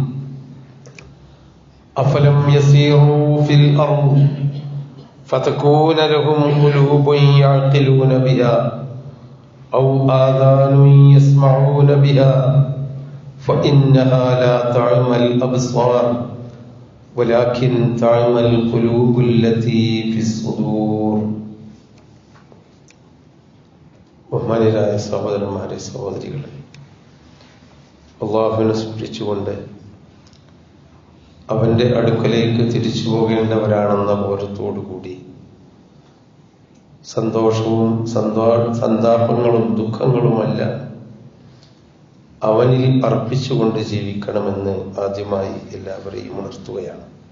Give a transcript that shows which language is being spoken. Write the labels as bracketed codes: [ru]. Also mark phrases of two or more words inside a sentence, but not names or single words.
[ar] أفلم يسيروا في الأرض فتكون لهم قلوب يعقلون بها أو آذان يسمعون بها فإنها لا تعمى الأبصار ولكن تعمى القلوب التي في الصدور. [ml] ബഹുമാന്യരായ സഹോദരന്മാരെ സഹോദരികളെ, അള്ളാഹുവിനെ സ്മരിച്ചുകൊണ്ട് അവന്റെ അടുക്കലേക്ക് തിരിച്ചു പോകേണ്ടവരാണെന്ന ബോധത്തോടുകൂടി സന്തോഷവും സന്താപങ്ങളും ദുഃഖങ്ങളുമല്ല അവനിൽ അർപ്പിച്ചുകൊണ്ട് ജീവിക്കണമെന്ന് ആദ്യമായി എല്ലാവരെയും ഉണർത്തുകയാണ്.